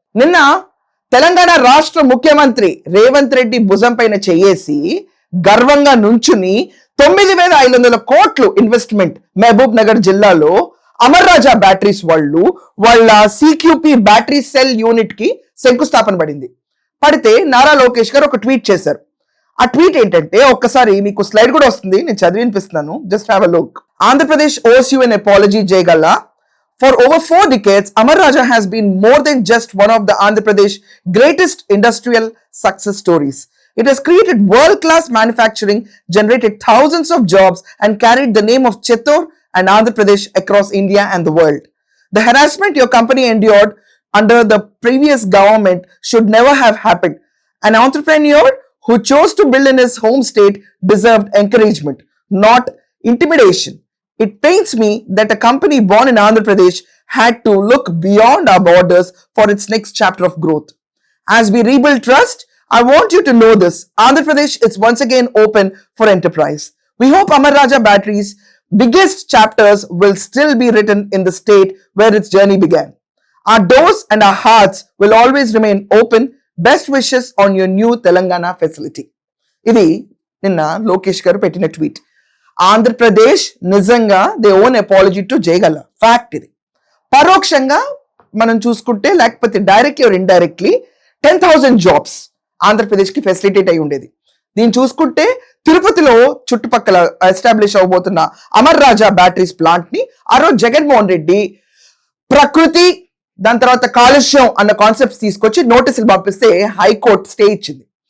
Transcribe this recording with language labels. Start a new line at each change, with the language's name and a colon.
Telugu: నిన్న తెలంగాణ రాష్ట్ర ముఖ్యమంత్రి రేవంత్ రెడ్డి భుజం పైన చేయేసి గర్వంగా నుంచుని 9,500 కోట్లు ఇన్వెస్ట్మెంట్ మహబూబ్ నగర్ జిల్లాలో అమర్ రాజా బ్యాటరీస్ వాళ్ళ CQP బ్యాటరీ సెల్ యూనిట్ కి శంకుస్థాపన పడితే నారా లోకేష్ గారు ఒక ట్వీట్ చేశారు. ఆ ట్వీట్ ఏంటంటే, ఒక్కసారి మీకు స్లైడ్ కూడా వస్తుంది, నేను చదివి వినిపిస్తున్నాను.
English: Just have a look. Andhra Pradesh owes you an apology, Jayagalla. For over 4 decades, Amar Raja has been more than just one of the Andhra Pradesh greatest industrial success stories. It has created world-class manufacturing, generated thousands of jobs, and carried the name of Chittor and Andhra Pradesh across India and the world. The harassment your company endured under the previous government should never have happened. An entrepreneur who chose to build in his home state deserved encouragement, not intimidation. It pains me that a company born in Andhra Pradesh had to look beyond our borders for its next chapter of growth. As we rebuild trust, I want you to know this. Andhra Pradesh is once again open for enterprise. We hope Amar Raja Battery's biggest chapters will still be written in the state where its journey began. Our doors and our hearts will always remain open. Best wishes on your new Telangana facility.
Telugu: ఇది నిన్న లోకేష్ గారు పెట్టిన tweet.
English: ఆంధ్రప్రదేశ్ నిజంగా they own apology to Jayagalla fact.
Telugu: ఇది పరోక్షంగా మనం చూసుకుంటే, లేకపోతే డైరెక్ట్లీ ఆర్ ఇండైరెక్ట్లీ 10,000 జాబ్స్ ఆంధ్రప్రదేశ్కి ఫెసిలిటేట్ అయి ఉండేది. దీన్ని చూసుకుంటే తిరుపతిలో చుట్టుపక్కల ఎస్టాబ్లిష్ అవబోతున్న అమర్ రాజా బ్యాటరీస్ ప్లాంట్ ని ఆ రోజు జగన్మోహన్ రెడ్డి ప్రకృతి, దాని తర్వాత కాలుష్యం అన్న కాన్సెప్ట్స్ తీసుకొచ్చి నోటీసులు పంపిస్తే హైకోర్టు స్టే ఇచ్చింది.